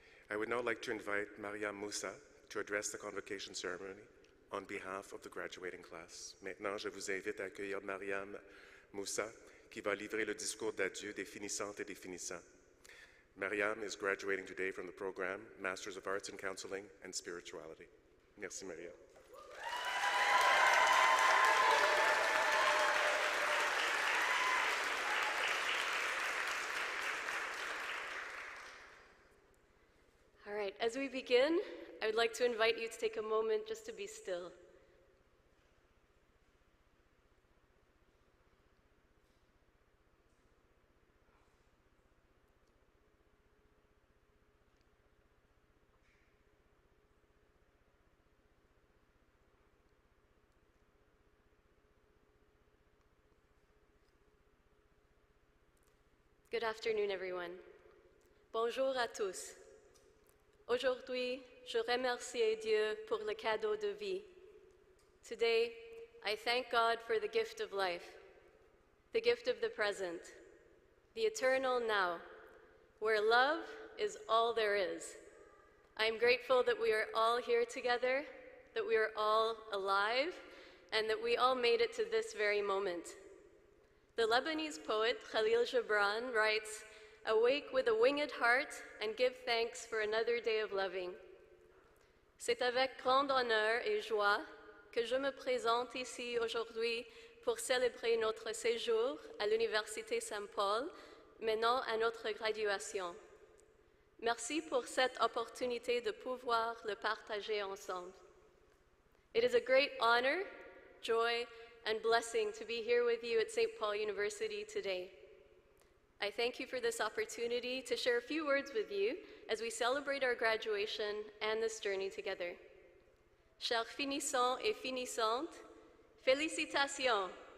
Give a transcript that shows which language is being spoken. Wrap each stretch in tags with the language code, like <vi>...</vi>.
<en>I would now like to invite Mariam Moussa to address the convocation ceremony on behalf of the graduating class.</en> <fr>Maintenant, je vous invite à accueillir Mariam Moussa, qui va livrer le discours d'adieu des finissantes et des finissants.</fr> <en>Mariam is graduating today from the program Masters of Arts in Counseling and Spirituality.</en> <fr>Merci,</fr> <en>Mariam. As we begin, I would like to invite you to take a moment just to be still. Good afternoon, everyone.</en> <fr>Bonjour à tous. Aujourd'hui, je remercie Dieu pour le cadeau de vie.</fr> <en>Today, I thank God for the gift of life, the gift of the present, the eternal now, where love is all there is. I am grateful that we are all here together, that we are all alive, and that we all made it to this very moment. The Lebanese poet Khalil Gibran writes, "Awake with a winged heart and give thanks for another day of loving."</en> <fr>C'est avec grand honneur et joie que je me présente ici aujourd'hui pour célébrer notre séjour à l'Université Saint-Paul, menant à notre graduation. Merci pour cette opportunité de pouvoir le partager ensemble.</fr> <en>It is a great honor, joy, and blessing to be here with you at St. Paul University today. I thank you for this opportunity to share a few words with you as we celebrate our graduation and this journey together.</en> <fr>Chers finissants et finissantes, félicitations!</fr>